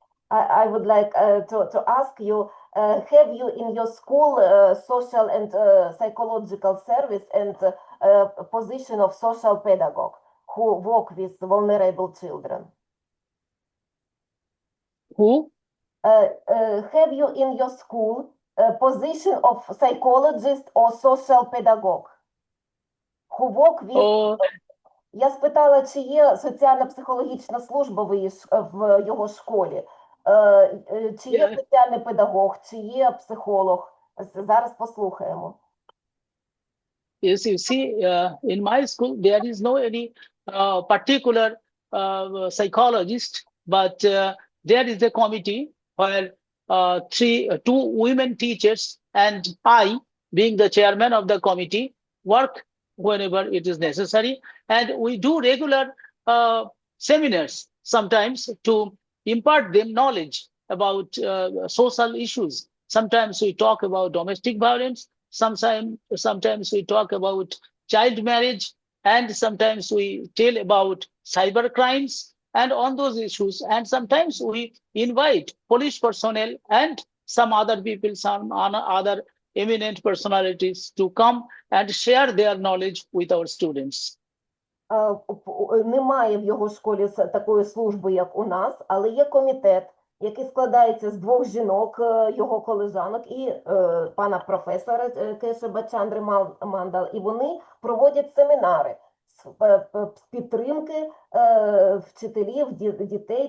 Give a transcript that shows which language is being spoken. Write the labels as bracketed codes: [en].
[en] I would like to ask you, have you in your school social and psychological service and position of social pedagogue who work with vulnerable children? Who? Have you in your school position of psychologist or social pedagogue who work with... [uk] Я спитала, чи є соціально-психологічна служба в його школі, чи є соціальний педагог, чи є психолог. Зараз послухаємо. [en] is, you see, in my school, there is no any particular psychologist, but there is a committee where two women teachers and I, being the chairman of the committee, work whenever it is necessary. And we do regular seminars sometimes to impart them knowledge about social issues. Sometimes we talk about domestic violence, sometimes we talk about child marriage, and sometimes we tell about cyber crimes and on those issues. And sometimes we invite police personnel and some other people, some other eminent personalities to come and share their knowledge with our students. [uk] Немає в його школі такої служби, як у нас, але є комітет, який складається з двох жінок, його колежанок, і пана професора Кешаба Чандри Мандал, і вони проводять семінари з підтримки вчителів, дітей.